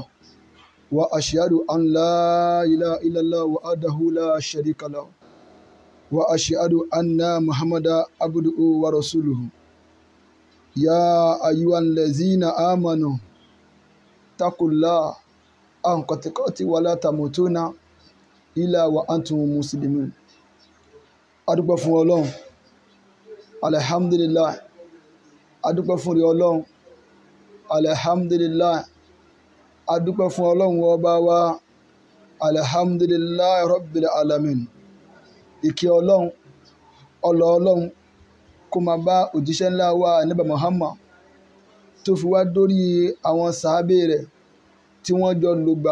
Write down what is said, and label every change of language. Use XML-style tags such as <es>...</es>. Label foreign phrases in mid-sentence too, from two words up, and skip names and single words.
<ar>وأشهد أن لا إله إلا الله وحده لا شريك له وأشهد أن محمدا عبده ورسوله. يا أيها الذين آمنوا اتقوا الله حق تقاته ولا تموتن إلا وأنتم مسلمون.</ar> <yo>Adúpẹ́ fún Ọlọ́run, alhamdulillah. Adúpẹ́ fún Ọlọ́run, alhamdulillah. Adúpẹ́ fún Ọlọ́run ọba wa,</yo> <ar>الحمد لله رب العالمين.</ar> <yo>Ìkẹ́ Ọlọ́run, Ọlọ́run kó máa bá òjíṣẹ́ ńlá wa Ànábì Muhammad tó fi wá dórí àwọn sàábé rẹ̀ tí wọ́n jọ lògbà.</yo>